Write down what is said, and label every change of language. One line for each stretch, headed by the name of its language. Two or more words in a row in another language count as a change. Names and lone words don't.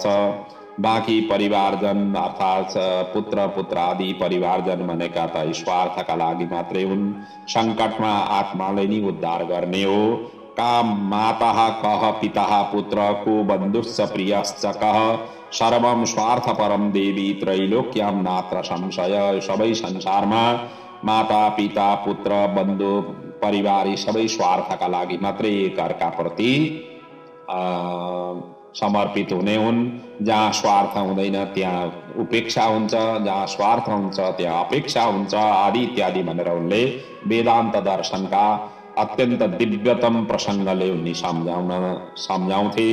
Nepali: बाँकी परिवारजन अर्थात् पुत्र पुत्रादि परिवारजन भनेका त स्वार्थका लागि मात्रै हुन्। सङ्कटमा आत्मालाई नै उद्धार गर्ने हो।
Sanskrit: का माता कह पिता पुत्र को बन्धुश्च प्रियश्च कह सर्वम स्वार्थपरम देवी त्रैलोक्यम नात्र संशय।
Nepali: सबै संसारमा माता पिता पुत्र बन्धु परिवार यी सबै स्वार्थका लागि मात्रै एकअर्काप्रति समर्पित हुने हुन्। जहाँ स्वार्थ हुँदैन त्यहाँ उपेक्षा हुन्छ, जहाँ स्वार्थ हुन्छ त्यहाँ अपेक्षा हुन्छ, आदि इत्यादि भनेर उनले वेदान्त दर्शनका अत्यन्त दिव्यतम प्रसङ्गले उनी सम्झाउँथे।